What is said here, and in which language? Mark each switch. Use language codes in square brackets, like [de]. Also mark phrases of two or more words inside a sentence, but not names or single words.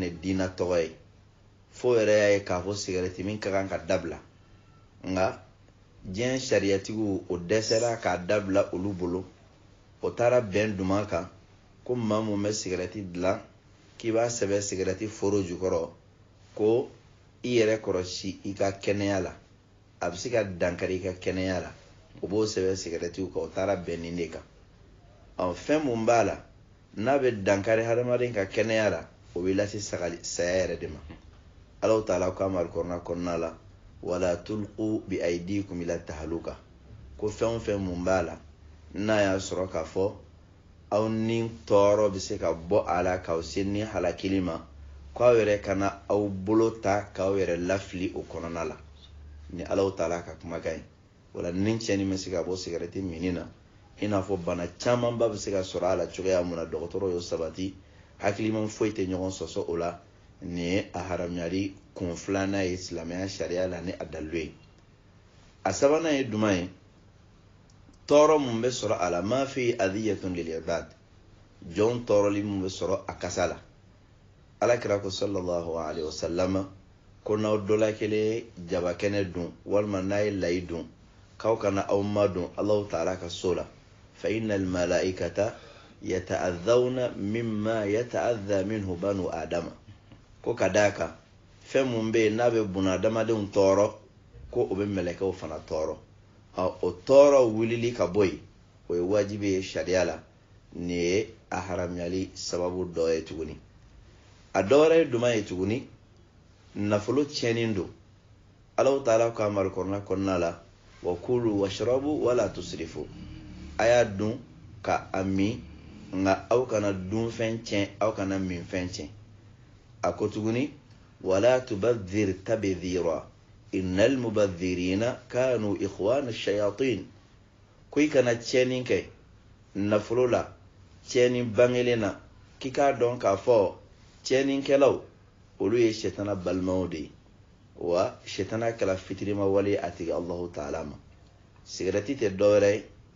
[bm] ni diinɛ tɔgɔ ye fo yɛrɛ y'a ye k'a fɔ sigareti min ka kan ka dabila nka diɲɛ sariyatigiw o dɛsɛra k'a dabila olu bolo o taara bɛn duma kan ko maa mun bɛ sigareti dilan k'i b'a sɛbɛn sigareti foro jukɔrɔ ko i yɛrɛ kɔrɔsi i ka kɛnɛya la a bɛ se ka dankari i ka kɛnɛya la o b'o sɛbɛn sigaretiw kan o taara bɛn nin de kan fɛn mun b'a la n'a bɛ dankari hadamaden ka kɛnɛya la o bɛ lase saya yɛrɛ de ma Allahu taala ko amar kɔnɔna la [ar] ولا تلقوا بأيديكم إلى التهلكة [bm] ko fɛn fɛn mun b'a la n'a y'a sɔrɔ k'a fɔ aw ni tɔɔrɔ bɛ se ka bɔ a la k'aw se ni halakili ma k'aw yɛrɛ kana aw bolo ta k'aw yɛrɛ lafili o kɔnɔna la ni Allahu taala ka kumakan ye wala ni cɛnni bɛ se ka bɔ sigareti minni na i n'a fɔ bana camanba bɛ se ka sɔrɔ a la cogoya mun na dɔgɔtɔrɔ y'o sabati hakiliman foyi tɛ ɲɔgɔn sɔsɔ o la nin ye a haramuyali kun filanan ye silamɛya sariya la ni a dalu ye a sabanan ye jumɛn ye tɔɔrɔ mun bɛ sɔrɔ a la [ar] ما في أذية للعباد [bm] jɔn tɔɔrɔli mun bɛ sɔrɔ a kasa la alakira ko [ar] صلى الله عليه [bm] wasallam ko n'aw dɔla kelen jaba kɛnɛ dun walima n'a ye layi dun k'aw kana aw ma dun Allahu taala ka so la [ar] فإن الملائكة تتأذى مما يتأذى منه بنو آدم [bm] ko ka d'a kan fɛn mun bɛ yen n'a bɛ buna adamadenw tɔɔrɔ ko o bɛ mɛlɛkɛw fana tɔɔrɔ o tɔɔrɔ wulili ka bɔ yen o ye wajibi ye sariya la nin ye a haramuyali sababu dɔ ye tuguni a dɔ wɛrɛ ye jumɛn ye tuguni nafolo tiɲɛnen don Allahu taala ko amar kɔnɔna la [ar] وكلوا واشربوا ولا تسرفوا [bm] a y'a dun ka a min nka aw kana dun fɛn tiɲɛ aw kana min fɛn tiɲɛ a ko tuguni [ar] ولا تبذر تبذيرا إن المبذرين كانوا إخوان الشياطين [bm] ko i kana tiɲɛni kɛ nafolo la tiɲɛni bangelen na k'i k'a dɔn k'a fɔ tiɲɛnikɛlaw olu ye shetana balimaw de ye wa shetana kɛla fitirima wale a tigi Allahu taala ma sigareti tɛ dɔwɛrɛ ye